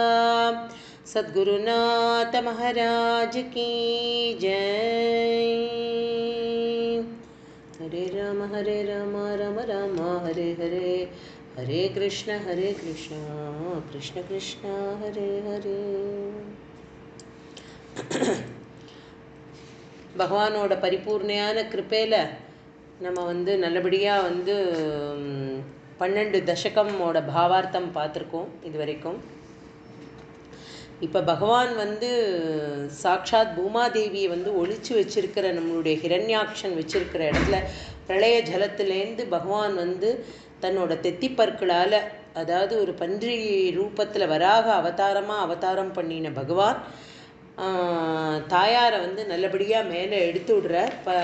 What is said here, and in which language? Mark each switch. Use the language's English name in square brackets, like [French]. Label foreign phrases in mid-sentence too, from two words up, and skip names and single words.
[Hindi] सद्गुरुनाथ महाराज की जय। [Sanskrit] हरे राम राम राम हरे हरे, हरे कृष्ण कृष्ण कृष्ण हरे हरे। [Tamil] பகவானோட பரிபூர்ணையான கிருப்பையில் நம்ம நல்லபடியாக 12 தசகமோட பாவார்த்தம் பார்த்துருக்கோம் இது வரைக்கும். இப்போ பகவான் சாக்ஷாத் பூமாதேவியை ஒழிச்சு வச்சிருக்கிற நம்மளுடைய ஹிரண்யாக்ஷன் வச்சிருக்கிற இடத்துல பிரளய ஜலத்திலேருந்து பகவான் தன்னோட தெத்திப்பற்களால், அதாவது ஒரு பன்றி ரூபத்தில் வராக அவதாரம் பண்ணின பகவான் தாயாரை நல்லபடியாக மேலே எடுத்து விடுறார்.